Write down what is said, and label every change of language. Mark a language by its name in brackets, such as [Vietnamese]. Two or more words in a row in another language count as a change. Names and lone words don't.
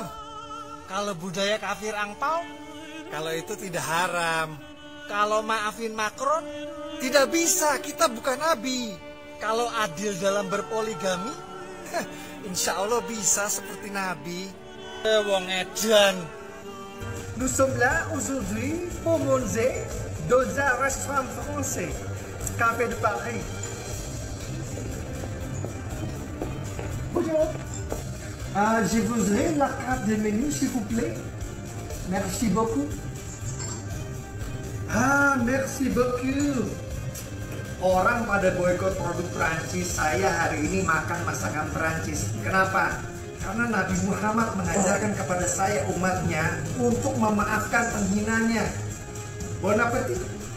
[Indonesian] Kalau budaya kafir angpau, kalau itu tidak haram. Kalau maafin Macron, tidak bisa, kita bukan nabi. Kalau adil dalam berpoligami, [Arabic] إن شاء الله [Indonesian] bisa seperti nabi. [Javanese] Wong edan. [French] Nous sommes là aujourd'hui pour manger dans un restaurant français, Café de Paris. Bonjour. Je voudrais la carte de menu, s'il vous plaît. Merci beaucoup. Merci beaucoup. [Indonesian] Orang pada boikot produk Perancis, saya hari ini makan masakan Perancis. Kenapa? Karena Nabi Muhammad mengajarkan kepada saya umatnya untuk memaafkan penghinanya. [French] Bon appetit.